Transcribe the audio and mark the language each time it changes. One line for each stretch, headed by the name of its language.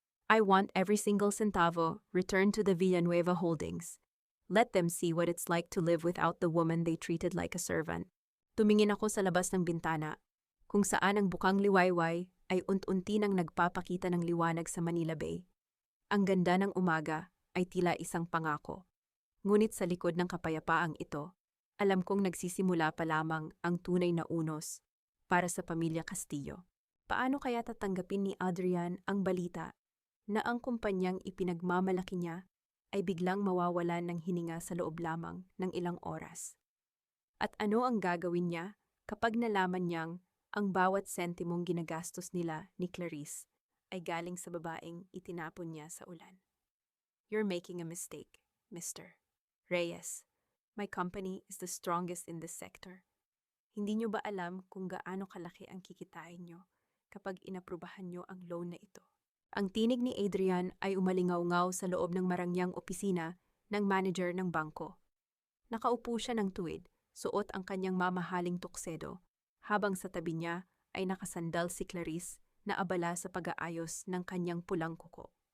English: I want every single centavo returned to the Villanueva Holdings. Let them see what it's like to live without the woman they treated like a servant.
Filipino: Tumingin ako sa labas ng bintana, kung saan ang bukang liwayway ay unti-unti nang nagpapakita ng liwanag sa Manila Bay. Ang ganda ng umaga ay tila isang pangako. Ngunit sa likod ng kapayapaang ito, alam kong nagsisimula pa lamang ang tunay na unos para sa pamilya Castillo. Paano kaya tatanggapin ni Adrian ang balita na ang kumpanyang ipinagmamalaki niya ay biglang mawawalan ng hininga sa loob lamang ng ilang oras? At ano ang gagawin niya kapag nalaman niyang ang bawat sentimong ginagastos nila ni Clarice ay galing sa babaeng itinapon niya sa ulan?
English: You're making a mistake, Mr. Reyes. My company is the strongest in this sector.
Filipino: Hindi niyo ba alam kung gaano kalaki ang kikitain niyo kapag inaprubahan niyo ang loan na ito? Ang tinig ni Adrian ay umalingaw-ngaw sa loob ng marangyang opisina ng manager ng bangko. Nakaupo siya ng tuwid, suot ang kanyang mamahaling tuksedo, habang sa tabi niya ay nakasandal si Clarice na abala sa pag-aayos ng kanyang pulang kuko.